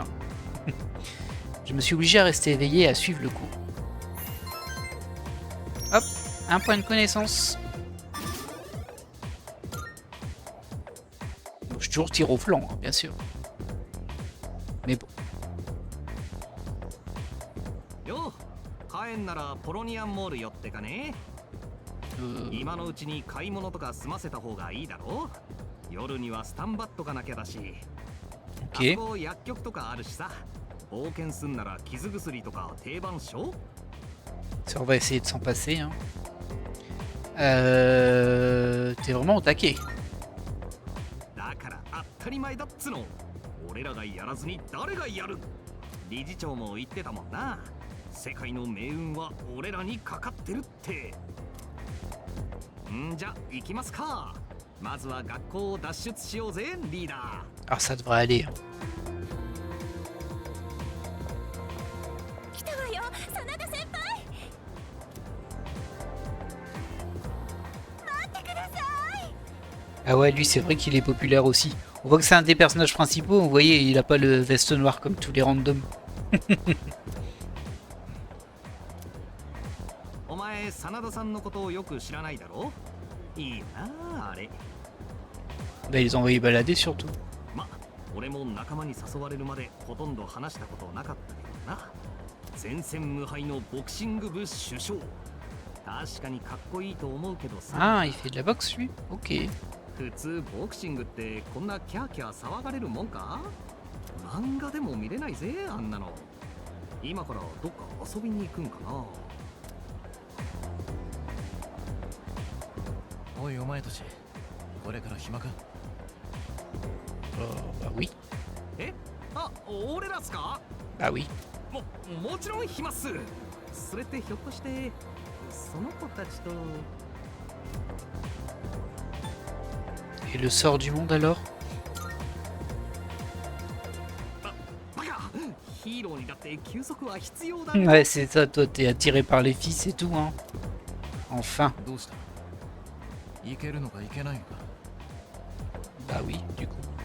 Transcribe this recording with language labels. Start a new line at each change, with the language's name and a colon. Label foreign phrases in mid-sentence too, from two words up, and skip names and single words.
French: Je me suis obligé à rester éveillé et à suivre le cours. Hop, un point de connaissance. Bon, je toujours tire au flanc, hein, bien sûr. Mais bon.
Japanese: Yo, 帰んならポロニアンモール寄ってかね。今のうちに買い物とか済ませた方がいいだろ。夜にはスタンバっとかなきゃだし。 Ok. あそこ薬局とかあるしさ。冒険すんなら傷薬とか定番っしょ。
French: Ça, on va essayer de s'en passer. Hein. T'es vraiment au taquet.
Japanese: だから当たり前だっつの。俺らがやらずに誰がやる。理事長も言ってたもんな。世界の命運は俺らにかかってるって。んじゃ行きますか。まずは学校を脱出しようぜ、リーダー。
French: Alors ça devrait aller. Hein. Ah ouais, lui c'est vrai qu'il est populaire aussi. On voit que c'est un des personnages principaux, vous voyez, il a pas le veste noir comme tous les randoms. Bah ils les ont envoyés balader surtout.
Japanese: 俺も仲間に誘われるまでほとんど話したことなかったけどな。前線無敗のボクシング部首相。確かにかっこいいと思うけどさ。
French: Ah, il fait de la boxe lui. Ok.
Japanese: 普通ボクシングってこんなキャーキャー騒がれるもんか？漫画でも見れないぜあんなの。今からどっか遊びに行くんかな。おいお前たち、これから暇か
French: Bah oui.
Japanese: え？あ、俺らっすか？
French: Bah oui.
Japanese: もちろん暇っす。それってひょっとしてその子たちと。
French: Et le sort du monde alors? Ouais, c'est ça, toi t'es attiré par les fils et tout, hein. Enfin. Bah oui, du coup.